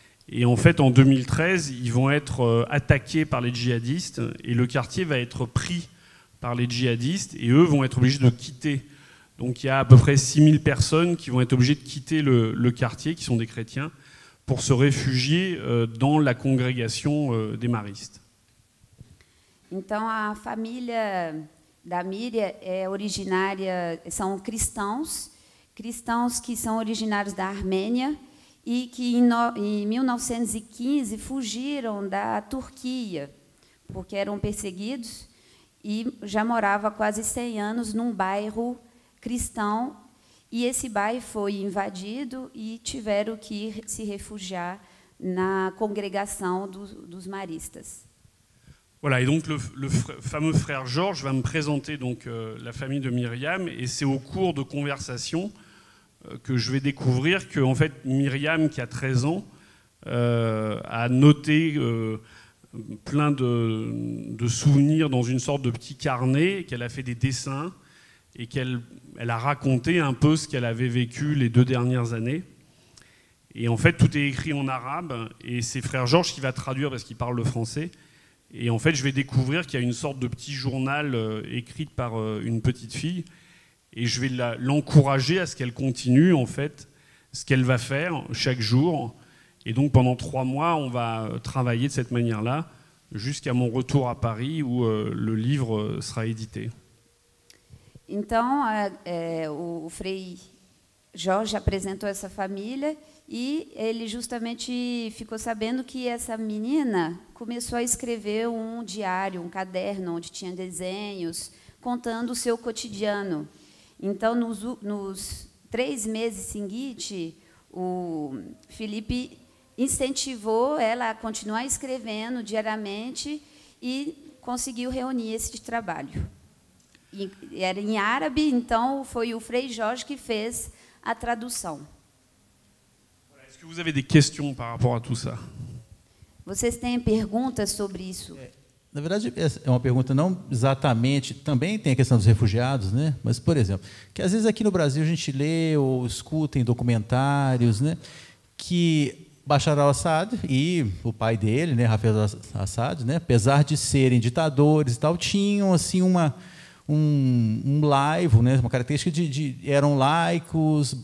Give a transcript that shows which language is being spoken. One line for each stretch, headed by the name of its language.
French: Et en fait, en 2013, ils vont être attaqués par les djihadistes, et le quartier va être pris par les djihadistes, et eux vont être obligés de quitter. Donc il y a à peu près 6000 personnes qui vont être obligées de quitter le quartier, qui sont des chrétiens, pour se réfugier dans la congrégation des maristes.
Portuguese: Então, a família da Miriam é originária, são cristãos que são originários da Armênia e que em 1915 fugiram da Turquia, porque eram perseguidos, e já morava há quase 100 anos num bairro cristão, e esse bairro foi invadido e tiveram que se refugiar na congregação dos maristas.
French: Voilà, et donc le fameux frère Georges va me présenter donc la famille de Myriam, et c'est au cours de conversations que je vais découvrir que en fait Myriam, qui a 13 ans, a noté plein de souvenirs dans une sorte de petit carnet, qu'elle a fait des dessins et qu'elle a raconté un peu ce qu'elle avait vécu les 2 dernières années. Et en fait, tout est écrit en arabe, et c'est frère Georges qui va traduire parce qu'il parle le français. Et en fait, je vais découvrir qu'il y a une sorte de petit journal écrit par une petite fille, et je vais l'encourager à ce qu'elle continue en fait ce qu'elle va faire chaque jour. Et donc pendant 3 mois, on va travailler de cette manière-là jusqu'à mon retour à Paris où le livre sera édité.
Portuguese: Então, o Frei Jorge apresentou essa família e ele justamente ficou sabendo que essa menina começou a escrever um diário, um caderno onde tinha desenhos contando o seu cotidiano. Então, nos 3 meses seguintes, o Felipe incentivou ela a continuar escrevendo diariamente e conseguiu reunir esse trabalho. E era em árabe, então foi o Frei Jorge que fez a tradução.
French: Est-ce que vous avez des questions par rapport à tout ça?
Portuguese: Vocês têm perguntas sobre isso? Na verdade, é uma pergunta não exatamente, também tem a questão dos refugiados, né? Mas, por exemplo, que às vezes aqui no Brasil a gente lê ou escuta em documentários, né, que Bashar al-Assad e o pai dele, né, Hafez al-Assad, né, apesar de serem ditadores e tal, tinham assim um laivo, né, uma característica eram laicos.